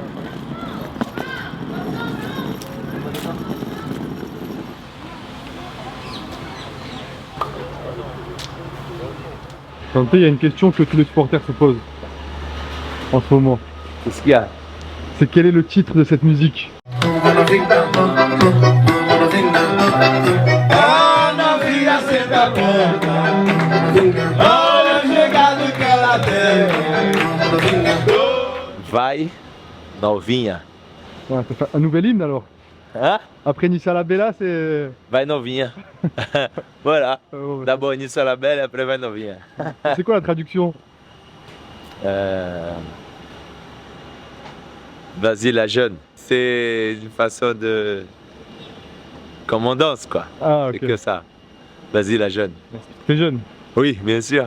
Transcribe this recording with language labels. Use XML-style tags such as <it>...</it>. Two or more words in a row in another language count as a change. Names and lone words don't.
<fr>Santé, il y a une question que tous les supporters se posent en ce moment. Qu'est-ce qu'il y a? C'est quel est le titre de cette musique?</fr> <pt>Vai, novinha.</pt> <fr>Ouais, ça fait un nouvel hymne alors. Hein? Après Nice à la Bella, c'est...</fr> <pt>Vai novinha.</pt> <fr>Voilà. Ouais. D'abord Nice à la belle, après</fr> <pt>vai novinha.</pt> <fr>C'est quoi la traduction? Vas-y la jeune. C'est une façon de... Comme on danse quoi. Ah ok. C'est que ça. Vas-y la jeune. T'es jeune? Oui, bien sûr.</fr>